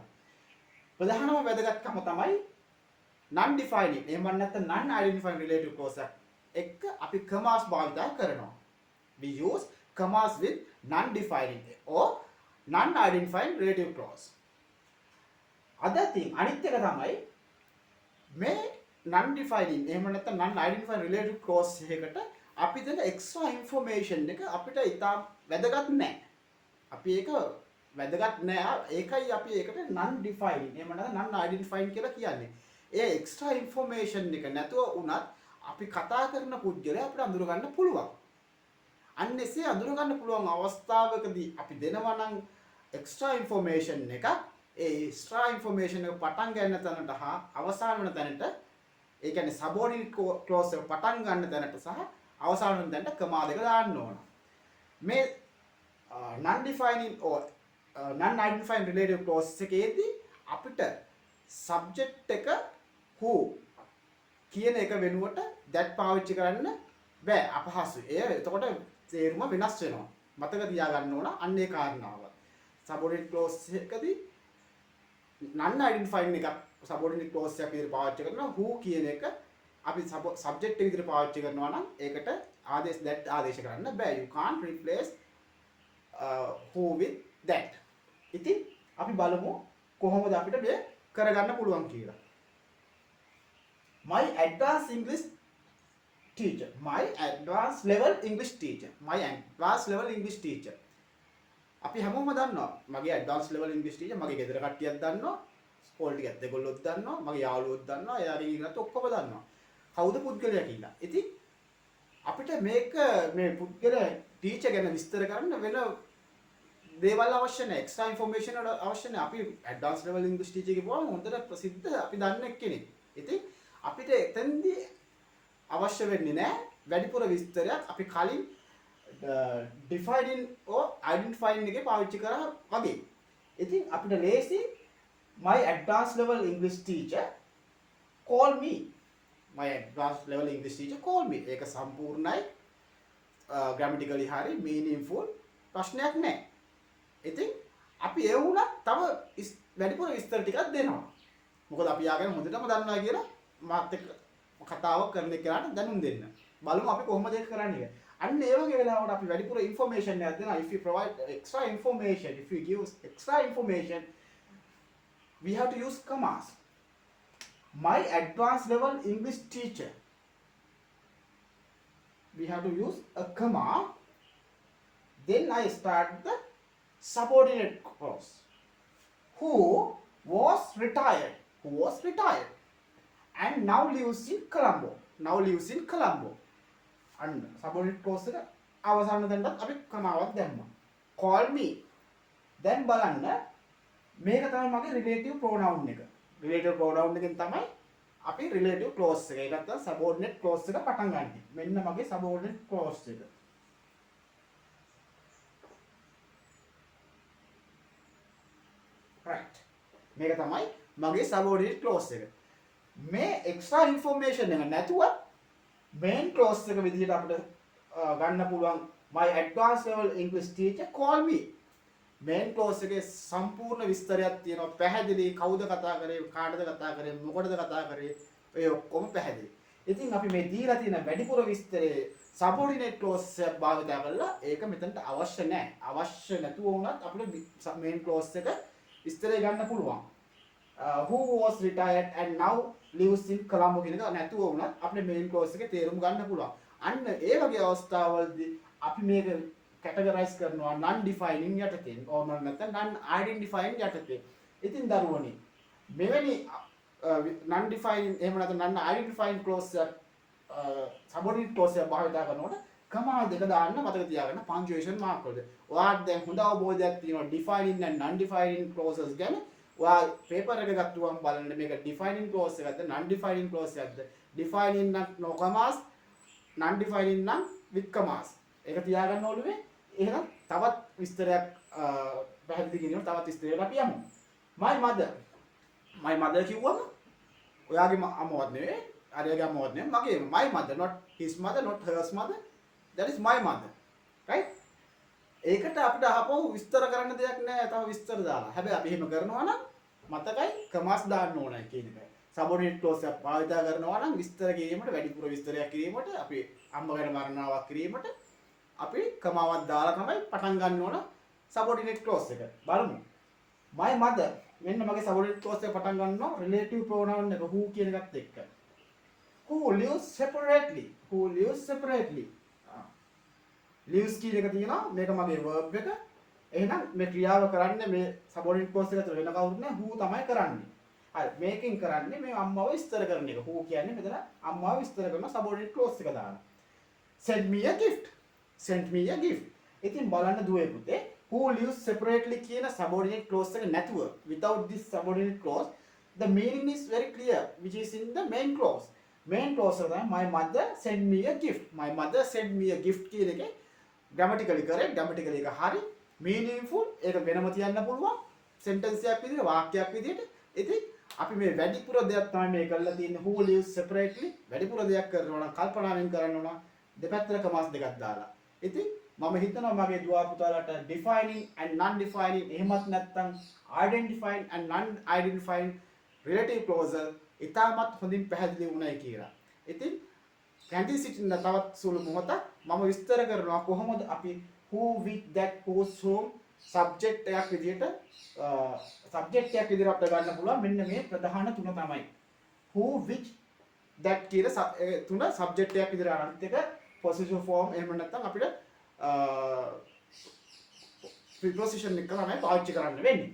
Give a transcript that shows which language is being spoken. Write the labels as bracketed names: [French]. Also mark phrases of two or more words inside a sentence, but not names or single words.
[Sinhala] ප්‍රධානම වැදගත්කම තමයි non-defining එහෙම නැත්නම් [English] non-identifying relative clause [Sinhala] එක අපි commas භාවිත කරනවා. [English] We use commas with non-defining or non-identifying relative clause. other thing [Sinhala] අනිත් එක තමයි මේ non-defining එහෙම නැත්නම් [English] non-identifying relative clause [Sinhala] එකකට අපි දෙන [English] extra information [Sinhala] එක අපිට ඉතා වැදගත් නැහැ. අපි ඒක වැදගත් නැහැ. ඒකයි අපි ඒකට non-defining එහෙම නැත්නම් non-identifying කියලා කියන්නේ. ඒ [English] extra information [Sinhala] එක නැතුව උනත් අපි කතා කරන පුද්ගලයා අපිට අඳුර ගන්න පුළුවන්. අන්න එසේ අඳුර ගන්න පුළුවන් අවස්ථාවකදී අපි දෙනවා නම් [English] extra information [Sinhala] එක ඒ [English] extra information [Sinhala] එක පටන් ගන්න තැනට හා අවසාන වෙන තැනට ඒ කියන්නේ [English] subordinate clause [Sinhala] එක පටන් ගන්න තැනට සහ අවසාන වෙන තැනට comma දෙක දාන්න ඕන. මේ [English] non-defining or non-identifying relative clause [Sinhala] එකේදී අපිට subject එක who කියන එක වෙනුවට that පාවිච්චි කරන්න බෑ අපහසුයි. එතකොට තේරුම වෙනස් වෙනවා. මතක තියාගන්න ඕන අන්න ඒ කාරණාව. [English] subordinate clause [Sinhala] එකදී non-identifying එකක් [English] subordinate clause [Sinhala] එකක් විදිහට පාවිච්චි කරනවා who කියන එක අපි subject එක විදිහට පාවිච්චි කරනවා නම් ඒකට ආදේශ that ආදේශ කරන්න බෑ. [English] You can't replace who with that. [Sinhala] ඉතින් අපි බලමු කොහොමද අපිට මේ කරගන්න පුළුවන් කියලා. [English] My advanced English teacher. My advanced level English teacher. My advanced level English teacher. [Sinhala] අපි හැමෝම දන්නවා මගේ [English] advanced level English teacher [Sinhala] මගේ ගෙදර කට්ටියක් දන්නවා. ස්කෝල් ටිකත් දෙගොල්ලොත් දන්නවා. මගේ යාළුවෝත් දන්නවා. එයාගේ ඉන්නත් ඔක්කොම දන්නවා. කවුද පුද්ගලයා කියලා. ඉතින් අපිට මේක මේ පුද්ගලයා ටීචර් ගැන විස්තර කරන්න වෙන දේවල් අවශ්‍ය නැහැ. [English] extra information [Sinhala] අවශ්‍ය නැහැ. අපි [English] advance level [Sinhala] ඉංග්‍රීසි ටීචර් කියපුවාම හොඳට ප්‍රසිද්ධ අපි දන්න කෙනෙක්. ඉතින් අපිට එතෙන්දී අවශ්‍ය වෙන්නේ නැහැ වැඩිපුර විස්තරයක්. අපි කලින් [English] defining or identifying [Sinhala] එකේ පාවිච්චි කරා වගේ. ඉතින් අපිට ලේසි [English] my advanced level English teacher call me. My advanced level English teacher call me. [Sinhala] ඒක සම්පූර්ණයි grammatically හරි meaningful ප්‍රශ්නයක් නැහැ. ඉතින් අපි ඒ වුණත් තව වැඩිපුර විස්තර ටිකක් දෙනවා. මොකද අපි යාගෙන හොඳටම දන්නවා කියලා මාත් එක්ක කතාව කරන එකට දැනුම් දෙන්න. බලමු අපි කොහොමද ඒක කරන්නේ. අන්න ඒ වගේ වෙලාවට අපි වැඩිපුර information එකක් දෙනවා. [English] If you provide extra information, if you give extra information, we have to use commas. My advanced level English teacher. We have to use a comma. Then I start the subordinate clause. Who was retired. Who was retired. And now lives in Colombo. Now lives in Colombo. And subordinate clause [Sinhala] එක අවසාන දෙන්නත් අපි කමාවක් දැම්මා. [English] Call me. [Sinhala] දැන් බලන්න මේක තමයි මගේ [English] relative pronoun [Sinhala] එක. [English] relative pronoun [Sinhala] එකෙන් තමයි අපි [English] relative clause [Sinhala] එක. ඒකත් තමයි [English] subordinate clause [Sinhala] එක පටන් ගන්නෙ. මෙන්න මගේ [English] subordinate clause [Sinhala] එක. [English] right. [Sinhala] මේක තමයි මගේ [English] subordinate clause [Sinhala] එක. මේ [English] extra information [Sinhala] එක නැතුව [English] main clause [Sinhala] එක විදිහට අපිට ගන්න පුළුවන් [English] my advanced level English teacher call me. main clause [Sinhala] එකේ සම්පූර්ණ විස්තරයක් තියෙනවා. පැහැදිලි කවුද කතා කරේ, කාටද කතා කරේ, මොකටද කතා කරේ, ඒ ඔක්කොම පැහැදිලි. ඉතින් අපි මේ දීලා තියෙන වැඩිපුර විස්තරේ [English] subordinate clause [Sinhala] එක භාවිත කරලා ඒක මෙතනට අවශ්‍ය නැහැ. අවශ්‍ය නැතුව වුණත් අපිට [English] main clause [Sinhala] එක විස්තරය ගන්න පුළුවන්. [English] Who was retired and now lives in Colombo [Sinhala] කියන එක නැතුව වුණත් අපිට [English] main clause [Sinhala] එකේ තේරුම් ගන්න පුළුවන්. අන්න ඒ වගේ අවස්ථාවලදී අපි මේක categorize කරනවා [English] non defining [Sinhala] යටතේ or නැත්නම් [English] non identifying [Sinhala] යටතේ. ඉතින් දරුවනේ මෙවැනි [English] non defining [Sinhala] එහෙම නැත්නම් [English] non identifying clause subordinate clause [Sinhala] එක භාවිත කරනකොට කමා දෙක දාන්න මතක තියාගන්න [English] punctuation mark [Sinhala] වලද. ඔයාට දැන් හොඳ අවබෝධයක් තියෙනවා [English] defining and non defining clauses [Sinhala] ගැන. ඔයා paper එක ගත්තුවම බලන්න මේක [English] defining clause [Sinhala] එකක්ද [English] non defining clause [Sinhala] එකක්ද. [English] defining නම් no commas, non defining නම් with commas. [Sinhala] ඒක තියාගන්න ඕනේ. එහෙනම් තවත් විස්තරයක් පැහැදිලි කිරීම තවත් විස්තරයක් අපි යමු. [English] my mother [Sinhala] කිව්වම ඔයාගේ අම්මවත් නෙවෙයි, අරයාගේ අම්මවත් නෙවෙයි, මගේ [English] my mother, not his mother, not hers mother. That is my mother. Right? [Sinhala] ඒකට අපිට අහපො විස්තර කරන්න දෙයක් නැහැ. තව විස්තර දාලා. හැබැයි අපි එහෙම කරනවා නම් මතකයි කමාස් දාන්න ඕනේ කියන එකයි. [English] subordinate clause [Sinhala] එක භාවිත කරනවා නම් විස්තර කිරීමට වැඩිපුර විස්තරයක් කිරීමට අපි අම්ම ගැන වර්ණනාවක් කිරීමට අපි කමාවක් දාලා තමයි පටන් ගන්න ඕන [English] subordinate clause [Sinhala] එක. බලමු. [English] my mother [Sinhala] මෙන්න මගේ [English] subordinate clause [Sinhala] එක පටන් ගන්නවා [English] relative pronoun [Sinhala] එක who කියන එකත් එක්ක. [English] who lives separately. who lives separately. [Sinhala] lives කියන එක තියෙනවා මේක මගේ verb එක. එහෙනම් මේ ක්‍රියාව කරන්නේ මේ [English] subordinate clause [Sinhala] එක තුළ වෙන කවුරුත් නැහැ who තමයි කරන්නේ. හරි මේකෙන් කරන්නේ මේ අම්මව විස්තර කරන එක. who කියන්නේ මෙතන අම්මව විස්තර කරන [English] subordinate clause [Sinhala] එක දානවා. [English] send me a gift. send me a gift. [Sinhala] ඉතින් බලන්න දුවේ පුතේ [English] who lives separately කියන subordinate clause [Sinhala] එක නැතුව [English] without this subordinate clause the meaning is very clear which is in the main clause. main clause [Sinhala] එක තමයි [English] my mother send me a gift. my mother send me a gift [Sinhala] කියන එකේ [English] grammatically correct, grammatically [Sinhala] එක හරි, [English] meaningful [Sinhala] ඒක වෙනම තියන්න පුළුවන් [English] sentence [Sinhala] එකක් විදිහට වාක්‍යයක් විදිහට. ඉතින් අපි මේ වැඩිපුර දෙයක් තමයි මේ කරලා තියෙන්නේ [English] who lives separately. [Sinhala] වැඩිපුර දෙයක් කරනවා නම් කල්පනාවෙන් කරන්න ඕන දෙපැත්තට කමාස් දෙකක් දාලා. ඉතින් මම හිතනවා මගේ දුවා පුතාලාට [English] defining and non defining [Sinhala] එහෙමත් නැත්නම් [English] identifying and non identifying relative clauses [Sinhala] ඉතාමත් හොඳින් පැහැදිලි වුණයි කියලා. ඉතින් කැන්ඩි සිටින තවත් සුළු මොහොතක් මම විස්තර කරනවා කොහොමද අපි [English] who, with, that, whose, whom subject [Sinhala] එකක් විදිහට subject එකක් විදිහට අපිට ගන්න පුළුවන්. මෙන්න මේ ප්‍රධාන තුන තමයි [English] who, which, that [Sinhala] කියන තුන subject එකක් විදිහට අනිත් එක [English] possessive form [Sinhala] එහෙම නැත්නම් අපිට preposition එක තමයි පාවිච්චි කරන්න වෙන්නේ.